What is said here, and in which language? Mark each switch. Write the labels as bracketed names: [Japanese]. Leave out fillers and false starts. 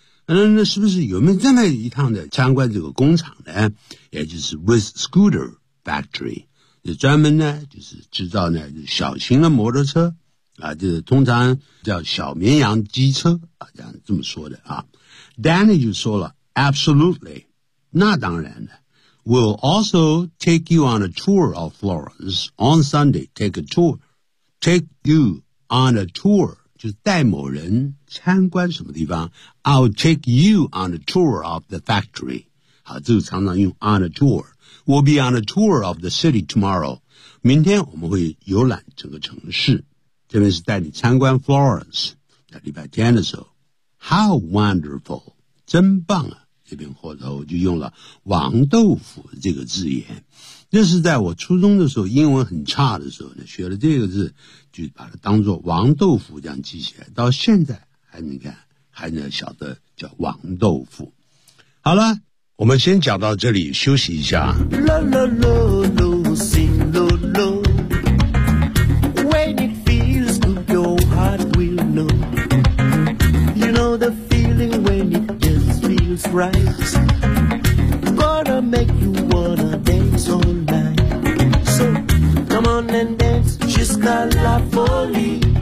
[Chinese] 那是不是有没有这么一趟的参观这个工厂呢也就是 Wiz Scooter Factory。专门呢就是制造呢、就是、小型的摩托车啊就是通常叫小绵羊机车啊这样这么说的啊。 Danny 就说了 , [English] absolutely, [Chinese] 那当然的。 [English] We'll also take you on a tour of Florence on Sunday, take a tour, take you on a tour, [Chinese] 就是带某人参观什么地方 [English] ,I'll take you on a tour of the factory, [Chinese] 好这个常常用 [English] on a tour。 We'll be on a tour of the city tomorrow. [Chinese] 明天我们会游览整个城市。这边是带你参观 Florence, 在礼拜天的时候。 [English] How wonderful, [Chinese] 真棒啊。这边后头就用了王豆腐这个字眼。这是在我初中的时候英文很差的时候呢学了这个字就把它当作王豆腐这样记起来。到现在还能看还能晓得叫王豆腐。好了。我们先讲到这里，休息一下。啦啦啦啦，心啦啦 [English] ，When it feels good, your heart will know. You know the feeling when it just feels right. Gonna make you wanna dance all night. So come on and dance, just [French] a la folie.